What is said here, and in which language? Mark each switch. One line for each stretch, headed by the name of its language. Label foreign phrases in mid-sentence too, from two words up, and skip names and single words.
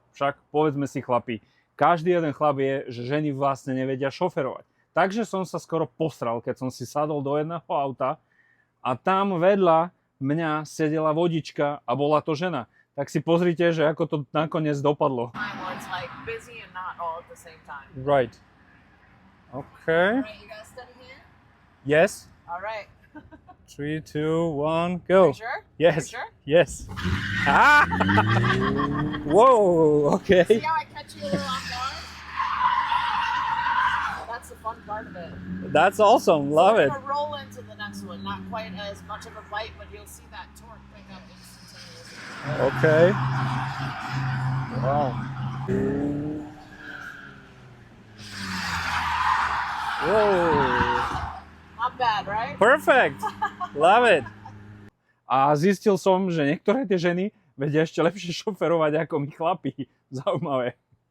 Slovak: Však povedzme si chlapi, každý jeden chlap vie, že ženy vlastne nevedia šoferovať. Takže som sa skoro posral, keď som si sadol do jedného auta a tam vedľa mňa sedela vodička a bola to žena. Tak si pozrite, že ako to nakoniec dopadlo.
English: Right. Okay. Alright, you guys study here? Yes. Alright. 3, 2, 1, go. Sure? Yes. Sure? Yes. Ah! Whoa, okay. See how I catch you a little off guard? That's the fun part of it. That's awesome. Love it. We're gonna roll into the next one. Not quite as much of a bite, but you'll see that torque pick up instantaneously. Okay. Wow. Whoa. Not bad, right? Perfect. Love it.
Slovak: A zistil som, že niektoré tie ženy vedia ešte lepšie šoferovať ako my chlapi. Zaujímavé.